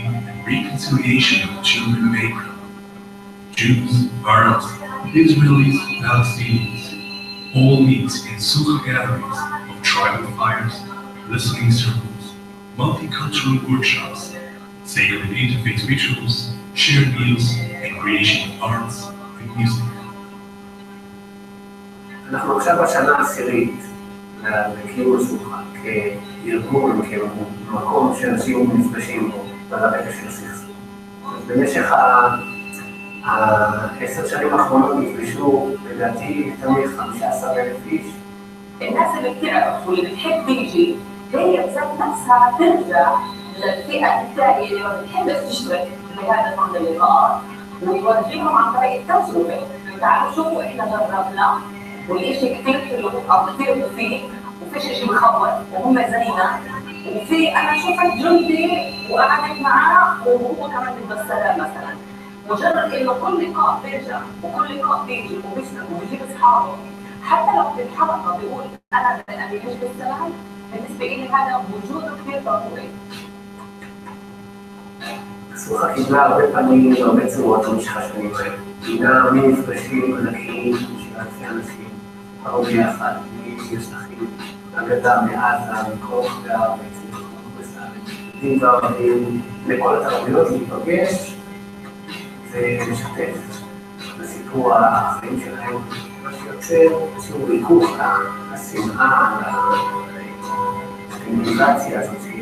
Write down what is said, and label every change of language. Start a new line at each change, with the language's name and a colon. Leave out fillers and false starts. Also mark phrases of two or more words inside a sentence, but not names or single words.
English: and reconciliation of children of Abraham, Jews, Arabs, Israelis, Palestinians, all meet in Sukkot gatherings of tribal fires, listening circles, multicultural workshops, sacred interfaith rituals, shared meals, and creation of arts and music.
Hebrew: אנחנו עכשיו בשנה העשירית לקיום סוכה כארגון, כמקום שאנשים נפגשים בו ברקע של הסכסוך. אז במשך 10 שנים האחרונות נפגשו לדעתי תמיד 15,000 איש.
Arabic: الناس اللي بتعرف واللي بتحب تيجي هي بذات نفسها ترجع للفئة الثانية اللي ما بتحبش تشترك بهذا النوع من اللقاءات ويورجيهم عن طريق التجربة. تعالوا شوفوا احنا جربنا والإشي كتير حلو أو كتير مفيد وفيش إشي مخوف وهم زينا وفي أنا شفت جندي وقعدت معاه وهو كمان بده السلام مثلا. مجرد إنه كل لقاء بيرجع وكل لقاء بيجي وبيسلم وبيجيب أصحابه حتى لو في الحلقة بيقول أنا مش بالسلام بالنسبة لي هذا وجوده كتير ضروري.
Hebrew: סוכה קיבלה הרבה פעמים הרבה צורות במשך השנים האלה. קיבלה מפגשים ענקיים של אלפי אנשים, קרו ביחד, משטחים, מהגדה, מעזה, מכל רחבי הארץ, יהודים וערבים, לכל התרבויות להיפגש ולשתף בסיפור החיים שלהם, מה שיוצר איזשהו ריכוך לשנאה, לסטימוליזציה הזאת.